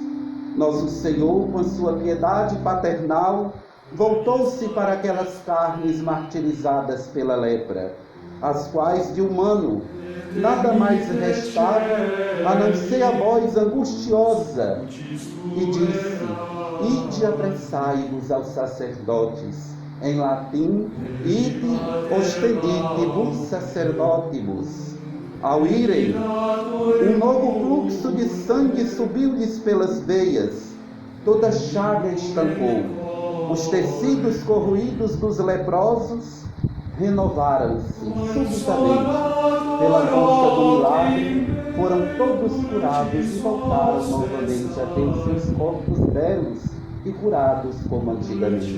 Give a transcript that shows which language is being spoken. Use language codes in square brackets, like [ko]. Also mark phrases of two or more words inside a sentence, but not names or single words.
[pt] Nosso Senhor, com a sua piedade paternal, voltou-se para aquelas carnes martirizadas pela lepra, as quais de humano nada mais restava a não ser a voz angustiosa, e disse: ide apressai-vos aos sacerdotes, em latim, ide [la] ostendite-vos sacerdotibus. [pt] Ao irem, um novo fluxo de sangue subiu-lhes pelas veias, toda chaga estancou. Os tecidos corroídos dos leprosos renovaram-se subitamente. Pela força do milagre, foram todos curados e voltaram novamente a ter os seus corpos belos e curados como antigamente.